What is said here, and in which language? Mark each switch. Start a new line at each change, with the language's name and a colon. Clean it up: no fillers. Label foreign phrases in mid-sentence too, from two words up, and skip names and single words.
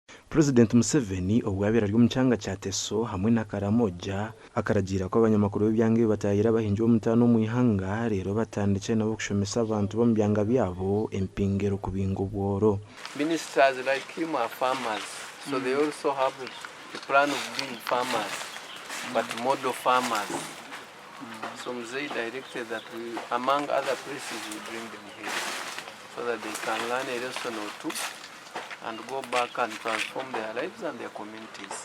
Nyankole: President Museveni obwabera ari omukyanga kya Teso hamwe na Karamoja akaragira ko abanyamakuru b'ebyange batayira bahinje omutano mu ihanga rero batandike nabo kushomesa abantu bo mu byanga byabo empingero kubingo bworo.
English: Ministers like him are farmers, so they also have a plan of being farmers, but model farmers. So Mzee directed that we, among other places, we bring them here so that they can learn a lesson or two and go back and transform their lives and their communities.